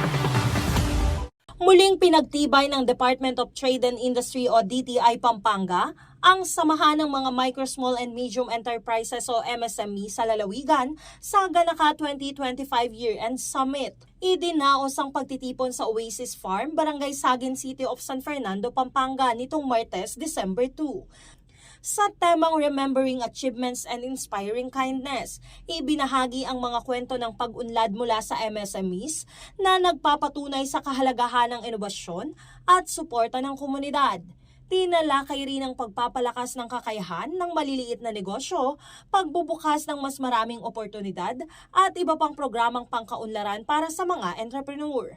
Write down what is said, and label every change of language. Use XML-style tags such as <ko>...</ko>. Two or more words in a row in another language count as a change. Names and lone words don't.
<tl>Muling pinagtibay ng Department of Trade and Industry o DTI Pampanga ang samahan ng mga Micro, Small and Medium Enterprises o MSME sa lalawigan sa Ganaka 2025 Year-End Summit. Idinaos ang pagtitipon sa Oasis Farm, Barangay Sagin City of San Fernando, Pampanga nitong Martes, December 2. Sa temang Remembering Achievements and Inspiring Kindness, ibinahagi ang mga kwento ng pag-unlad mula sa MSMEs na nagpapatunay sa kahalagahan ng inobasyon at suporta ng komunidad. Tinalakay rin ang pagpapalakas ng kakayahan ng maliliit na negosyo, pagbubukas ng mas maraming oportunidad at iba pang programang pangkaunlaran para sa mga entrepreneur.</tl>